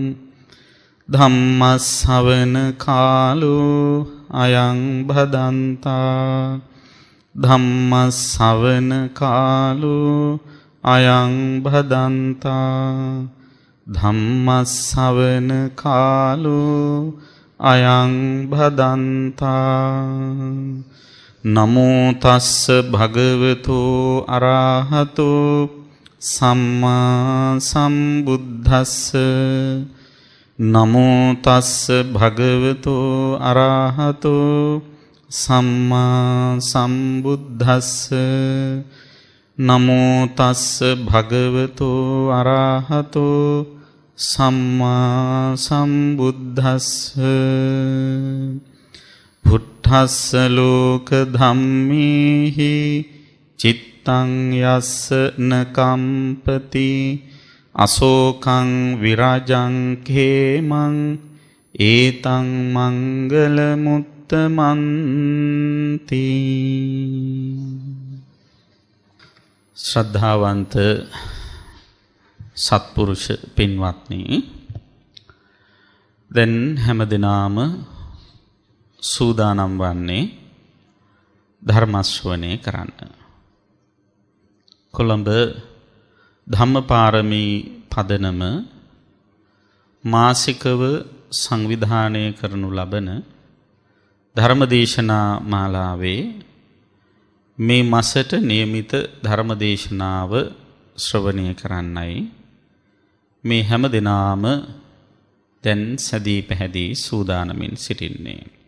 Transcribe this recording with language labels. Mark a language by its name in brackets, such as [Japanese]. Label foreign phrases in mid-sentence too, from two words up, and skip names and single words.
[Pali] धम्मश्रवण कालो अयं भदन्ता धम्मश्रवण कालो अयं भदन्ता धम्मश्रवण कालो अयं भदन्ता नमो तस्स भगवतो अरहतो सम्मा सम्बुद्धस्स नमो तस्स भगवतो अरहतो सम्मा सम्बुद्धस्स नमो तस्स भगवतो अरहतो सम्मा सम्बुद्धस्स भुट्ठस्स लोक धम्मेहि चित्तं यस्स न कंपति अशोकं विराजं खेमं एतं मंगलमुत्तमन्ति। [Sinhala] ශ්‍රද්ධාවන්ත සත්පුරුෂ පින්වත්නි දැන් හැමදිනාම සූදානම් වන්නේ ධර්ම ශ්‍රවණය කරන්න. කොළඹ ධම්මපාරමී පදනම මාසිකව සංවිධානය කරනු ලබන ධර්මදේශනා මාලාවේ මේ මාසට નિયમિત ධර්මදේශනාව ශ්‍රවණය කරන්නයි මේ හැම දිනාම දැන් සදී පැහැදී සූදානමින් සිටින්නේ.